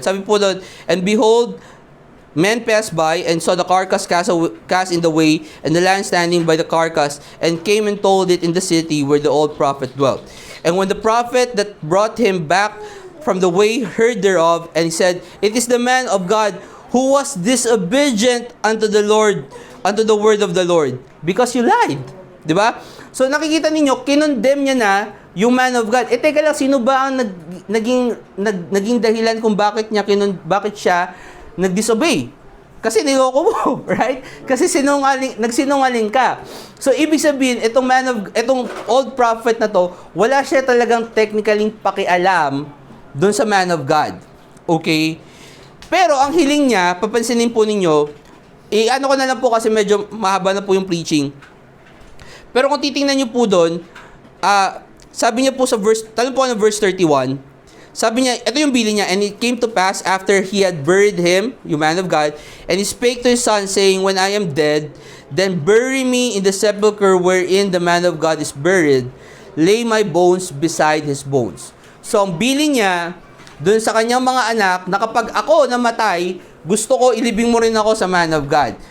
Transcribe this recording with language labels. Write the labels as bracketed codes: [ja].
[tl] Sabi po doon, [en] and behold, men passed by and saw the carcass cast in the way, and the land standing by the carcass, and came and told it in the city where the old prophet dwelt. And when the prophet that brought him back from the way heard thereof, and he said, It is the man of God who was disobedient unto the Lord, unto the word of the Lord, because you lied. [tl] Diba? So nakikita ninyo, kinondemn niya na yung man of God. Teka lang, sino ba ang naging dahilan kung bakit siya nag-disobey? Kasi niloko mo, right? Kasi nagsinungaling ka. So ibig sabihin, itong old prophet na to, wala siya talagang technically pakialam doon sa man of God. Okay? Pero ang hiling niya, papansinin po ninyo, ano ko na lang po kasi medyo mahaba na po yung preaching. Pero kung titingnan niyo po doon, sabi niya po sa verse 31, sabi niya, ito yung bilin niya, [en] and it came to pass after he had buried him, yung man of God, and he spake to his son, saying, When I am dead, then bury me in the sepulchre wherein the man of God is buried, lay my bones beside his bones. [tl] So, ang bilin niya, dun sa kanyang mga anak, na kapag ako namatay, gusto ko ilibing mo rin ako sa man of God.